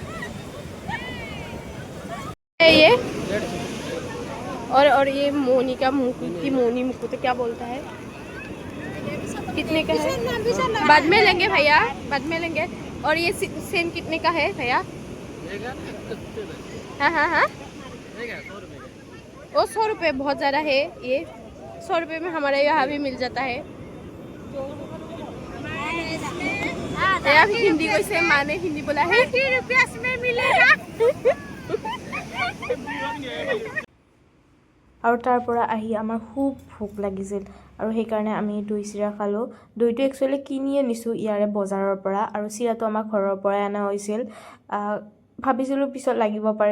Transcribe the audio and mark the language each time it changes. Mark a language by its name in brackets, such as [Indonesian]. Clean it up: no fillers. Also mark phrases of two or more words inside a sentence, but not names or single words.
[Hindi] ये और ये मोनी का मुकुट क्या बोलता है कितने का है बाद में लेंगे भैया बाद में लेंगे और ये सेम कितने का है भैया हाँ वो 100 रुपये बहुत ज़्यादा है ये 100 रुपये में हमारे यहाँ भी मिल जाता है हिंदी कैसे माने हिंदी बोला है 30 रुपया में मिलेगा [Assamese] আৰু তাৰ পৰা আহি আমাৰ খুব ভোক লাগিছিল আৰু সেইকাৰণে আমি দৈ চিৰা খালোঁ দৈটো একচুৱেলি কিনি আনিছোঁ ইয়াৰে বজাৰৰ পৰা আৰু চিৰাটো আমাৰ ঘৰৰ পৰাই অনা হৈছিল ভাবিছিলোঁ পিছত লাগিব পাৰে